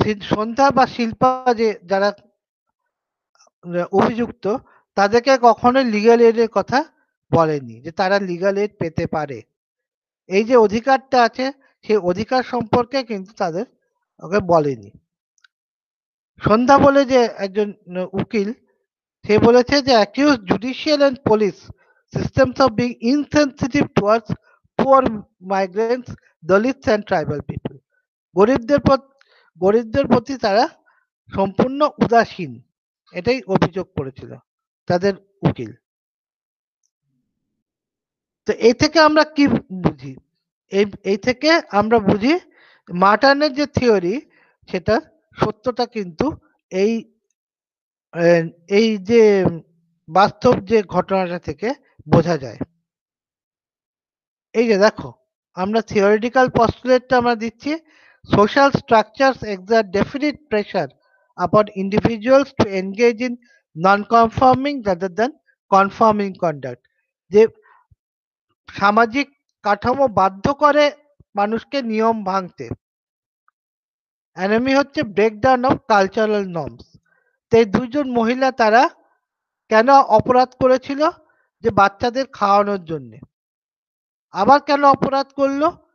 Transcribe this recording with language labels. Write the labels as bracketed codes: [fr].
[bn] সন্ধ্যা বা শিল্পা যারা অভিযুক্ত তাদেরকে কখনোই লিগ্যাল এডের কথা বলেনি যে তারা লিগ্যাল এড পেতে পারে। এই যে অধিকারটা আছে সেই অধিকার সম্পর্কে কিন্তু তাদের ওকে বলেনি। সন্ধ্যা বলে যে একজন উকিল, সে বলেছে যে [en] accused judicial and police systems of being insensitive towards poor migrants, Dalits and tribal people. [bn] গরিবদের প্রতি তারা সম্পূর্ণ উদাসীন, এটাই অভিযোগ করেছিল তাদের উকিল। তো এই থেকে আমরা কি বুঝি? এই থেকে আমরা বুঝি মার্টানের যে থিওরি সেটা সত্যটা কিন্তু এই এই যে বাস্তব যে ঘটনাটা থেকে বোঝা যায়। এই যে দেখো, আমরা থিওরিটিক্যাল পস্টুলেটটা আমরা দিচ্ছি, [en] social structures exert definite pressure upon individuals to engage in non-conforming rather than conforming conduct. [bn] যে সামাজিক কাঠামো বাধ্য করে মানুষকে নিয়ম ভাঙতে। অ্যানোমি হচ্ছে [en] Breakdown of cultural norms. [bn] তো এই দুইজন মহিলা তারা কেন অপরাধ করেছিল? যে বাচ্চাদের খাওয়ানোর জন্য। আবার কেন অপরাধ করলো?